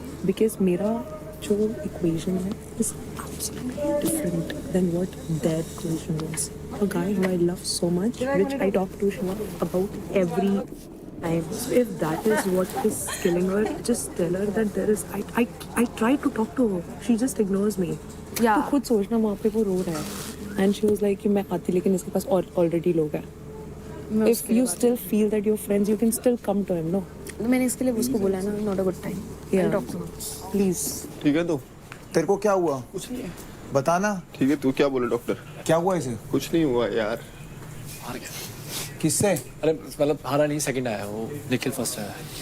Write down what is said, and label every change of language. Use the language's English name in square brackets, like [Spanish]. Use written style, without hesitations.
[English] Because मेरा जो equation है is absolutely different than what their equation was. A guy who I love so much, which I talk to Shiva about every If that is what is killing her, just tell her that there is. I tried to talk to her. She just ignores me. Yeah. [Hindi] तो खुद सोचना वहाँ पे वो रो रहा है. And she was like कि मैं आती लेकिन इसके पास already लोग हैं. [English] If you still feel that you're friends, you can still come to him, no? [Hindi] मैंने इसके लिए उसको बोला ना, not a good time. [English] Yeah. Talk to her. Please. [Hindi] ठीक है तो तेरे को क्या हुआ? कुछ नहीं है, बताना ठीक है, तू क्या बोले डॉक्टर? क्या हुआ इसे? कुछ नहीं हुआ यार। हार गया। किससे? अरे मतलब हारा नहीं, सेकंड आया वो, निखिल फर्स्ट आया।